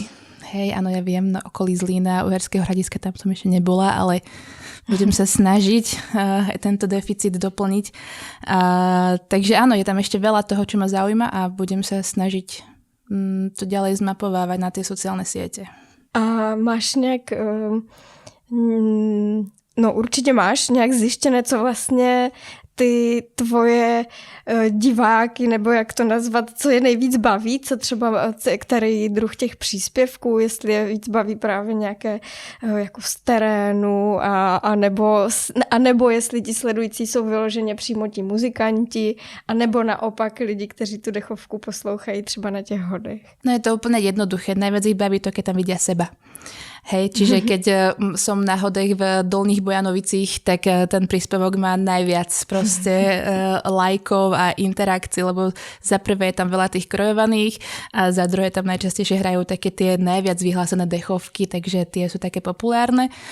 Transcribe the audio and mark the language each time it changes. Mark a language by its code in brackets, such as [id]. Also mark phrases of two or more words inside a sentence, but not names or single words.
[sk] Hej, áno, ja viem, na okolí Zlína, Uherského Hradiska, tam som ešte nebola, ale budem sa snažiť tento deficit doplniť. Takže áno, je tam ešte veľa toho, čo ma zaujíma a budem sa snažiť to ďalej zmapovávať na tie sociálne siete. [cs] A máš nějak, no určitě máš nějak zjištěné, co vlastně ty tvoje diváky, nebo jak to nazvat, co je nejvíc baví, co třeba, který druh těch příspěvků, jestli je víc baví právě nějaké jako z terénu, a nebo jestli ti sledující jsou vyloženě přímo ti muzikanti, a nebo naopak lidi, kteří tu dechovku poslouchají třeba na těch hodech. [sk] No je to úplne jednoduché. Najviac ich baví to, keď tam vidia seba. Hej, čiže keď som na hodech v Dolných Bojanovicích, tak ten príspevok má najviac proste lajkov a interakcií, lebo za prvé je tam veľa tých krojovaných a za druhé tam najčastejšie hrajú také tie najviac vyhlásené dechovky, takže tie sú také populárne.